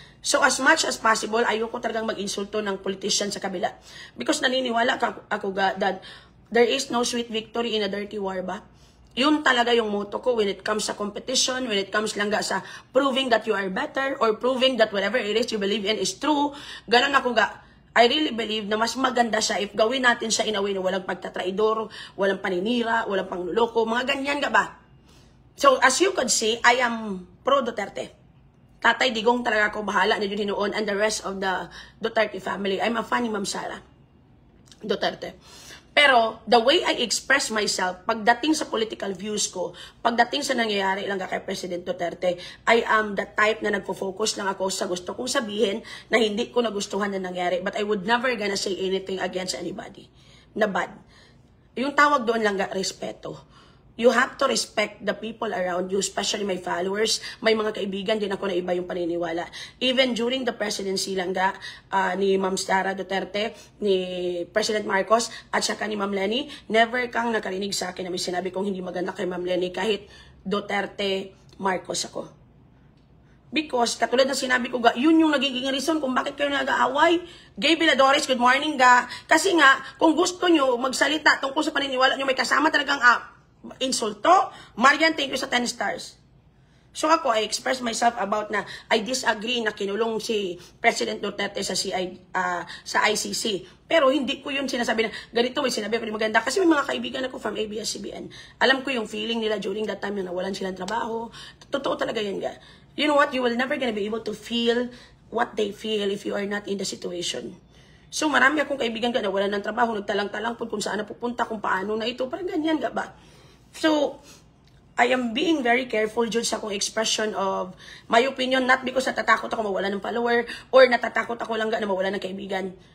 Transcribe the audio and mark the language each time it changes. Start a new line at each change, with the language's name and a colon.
Filipino: So, as much as possible, ayoko talagang mag-insulto ng politician sa kabila.
English: Because
Filipino: naniniwala ako
English: that there is no sweet victory in a dirty war ba? Yun talaga yung motto ko when it comes sa competition, when it comes lang sa proving that you are better or proving that whatever it is you believe in is true. Ganun ako I really believe
Filipino: na mas maganda siya if gawin natin siya in a way na walang pagtatraidor, walang paninira, walang pangluloko, mga ganyan ka ba?
English: So, as you could see, I am pro Duterte.
Filipino: Tatay Digong talaga ako, bahala na yun hinuon, and the rest of the Duterte family.
English: I'm a fan
Filipino: ni Ma'am Sara Duterte. Pero, the way I express myself, pagdating sa political views ko, pagdating sa nangyayari lang kay President Duterte, I am the type na nagpo-focus lang ako sa gusto kong sabihin na hindi ko nagustuhan na nangyari.
English: But I would never gonna say anything against anybody na bad.
Filipino: Yung tawag doon lang respeto. You have to respect the people around you, especially my followers. May mga kaibigan din ako na iba yung paniniwala. Even during the presidency lang ni Ma'am Sara Duterte, ni President Marcos, at saka ni Ma'am Leni, never kang nakarinig sa akin na may sinabi kong hindi maganda kay Ma'am Leni kahit Duterte Marcos ako. Because, katulad ng sinabi ko, yun yung nagiging reason kung bakit kayo nag-aaway. Gay Viladores, good morning ga. Kasi nga, kung gusto nyo magsalita tungkol sa paniniwala nyo, may kasama talagang insulto. Marian, thank you sa 10 stars. So ako, I express myself about na I disagree na kinulong si President Duterte sa ICC. Pero hindi ko yun sinasabi na ganito may sinabi ako ni maganda. Kasi may mga kaibigan ako from ABS-CBN. Alam ko yung feeling nila during that time na nawalan silang trabaho. Totoo talaga yan ga.
English: You know what? You will never gonna be able to feel what they feel if you are not in the situation.
Filipino: So marami akong kaibigan ka na wala ng trabaho, nagtalang-talang po kung saan napupunta, kung paano na ito.
English: Parang ganyan ga ba? So, I am being very careful dun sa akong expression of my opinion, not because
Filipino: natatakot ako mawala ng follower
English: or natatakot ako lang na mawala ng kaibigan.